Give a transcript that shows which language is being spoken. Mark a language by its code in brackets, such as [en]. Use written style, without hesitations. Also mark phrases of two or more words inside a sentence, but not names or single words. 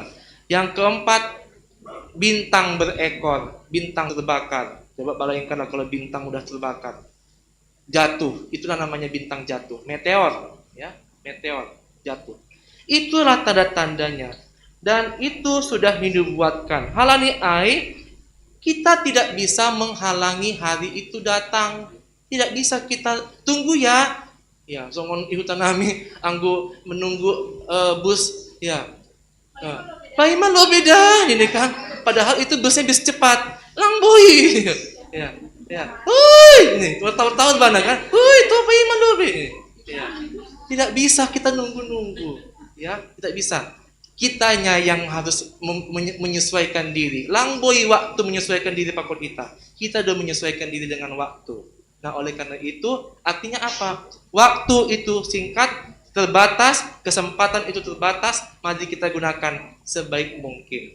[id] Yang keempat, bintang berekor, bintang terbakar. Coba bayangkan kalau bintang udah terbakar, jatuh, itulah namanya bintang jatuh, meteor, ya, meteor jatuh. Itulah tanda-tandanya, dan itu sudah dinubuatkan. [bts] Halani ai, [id] kita tidak bisa menghalangi hari itu datang, tidak bisa kita tunggu ya. Ya, [bts] songon ihutanami anggo menunggu bus, ya. Paima lo beda ini kan. [id] Padahal itu busnya bis cepat. [bts] Langboy. Ya, ya. [id] Hui, ini tahun-tahun mana kan? [bts] Hui, to paima lo be. [id] Ya. Tidak bisa kita nunggu-nunggu, ya. Tidak bisa. Kitanya yang harus menyesuaikan diri. Langboy waktu menyesuaikan diri [bts] pakot kita. [id] Kita sudah menyesuaikan diri dengan waktu. Nah, oleh karena itu, artinya apa? Waktu itu singkat, terbatas, kesempatan itu terbatas, mari kita gunakan sebaik mungkin.